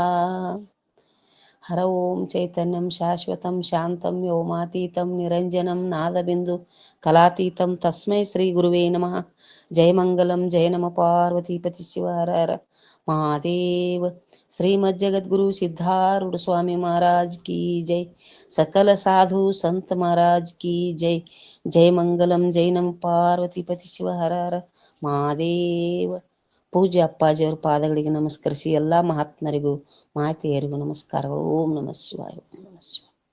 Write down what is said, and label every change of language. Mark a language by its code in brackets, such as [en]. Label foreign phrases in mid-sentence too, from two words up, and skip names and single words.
[sa] ಹರ ಓಂ ಚೈತನ್ಯಂ ಶಾಶ್ವತಂ ಶಾಂತಂ ವ್ಯೋಮಾತೀತಂ ನಿರಂಜನಂ ನಾದಬಿಂದು ಕಲಾತೀತಂ ತಸ್ಮೈ ಶ್ರೀ ಗುರುವೇ ನಮಃ ಜಯ ಮಂಗಲಂ ಜಯ ನಮ ಪಾರ್ವತೀಪತಿ ಶಿವ ಹರ ಹರ ಮಹಾದೇವ ಶ್ರೀಮಜ್ಜಗದ್ಗುರು ಸಿದ್ಧಾರೂಢ ಸ್ವಾಮಿ [hi] महाराज की जय सकल साधु संत महाराज की जय [sa] जय मंगलम जय नम ಪಾರ್ವತೀಪತಿ ಶಿವ ಹರ ಹರ ಮಹಾದೇವ [kn] ಪೂಜ್ಯ ಅಪ್ಪಾಜಿಯವರ ಪಾದಗಳಿಗೆ ನಮಸ್ಕರಿಸಿ ಎಲ್ಲ ಮಹಾತ್ಮರಿಗೂ ಮಾತೆಯರಿಗೂ ನಮಸ್ಕಾರಗಳು. [sa] ಓಂ ನಮಃ ಶಿವಾಯ. ಓಂ ನಮಃ ಶಿವಾಯ.